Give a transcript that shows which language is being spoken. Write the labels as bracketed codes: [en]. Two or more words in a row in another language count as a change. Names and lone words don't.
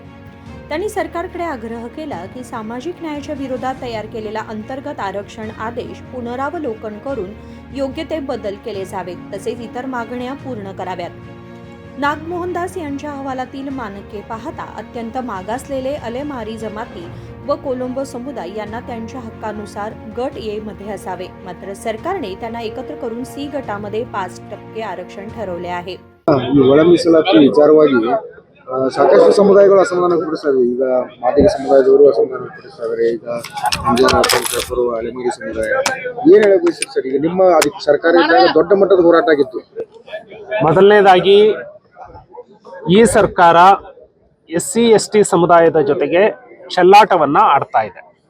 [mr] त्यांनी सरकारकडे आग्रह केला की सामाजिक न्यायाच्या विरोधात तयार केलेला अंतर्गत आरक्षण आदेश पुनरावलोकन करून योग्य ते बदल केले जावेत, तसेच इतर मागण्या पूर्ण कराव्यात। नागमोहनदास यांच्या अहवालातील मानके पाहता अत्यंत मागासलेले अलेमारी जमाती व कोलंबो समुदाय यांना त्यांच्या हक्कानुसार गट ए मध्ये असावे, मात्र सरकारने त्यांना एकत्र करून सी गटामध्ये 5% आरक्षण ठरवले आहे। [kn] ಒಳ ಮೀಸಲಾತಿ ವಿಚಾರವಾಗಿ ಸಾಕಷ್ಟು ಸಮುದಾಯಗಳು ಅಸಮಾಧಾನ ವ್ಯಕ್ತಪಡಿಸಿದ್ದಾರೆ। ಈಗ ಮಾದಿಗ ಸಮುದಾಯದವರು ಅಸಮಾಧಾನ ವ್ಯಕ್ತಪಡಿಸಿದ್ದಾರೆ। ಈಗ ಅಂಜನಪುರ ಅಲೆಮಾರಿ ಸಮುದಾಯ ಏನು ಹೇಳಬೇಕು ಸರ್? ಈಗ ನಿಮ್ಮ ಅದಕ್ಕೆ ಸರ್ಕಾರ ದೊಡ್ಡ ಮಟ್ಟದ ಹೋರಾಟ ಆಗಿತ್ತು। ಮೊದಲನೇದಾಗಿ ಈ ಸರ್ಕಾರ SC ST ಸಮುದಾಯದ ಜೊತೆಗೆ ಚೆಲ್ಲಾಟವನ್ನ ಆಡ್ತಾ ಇದೆ।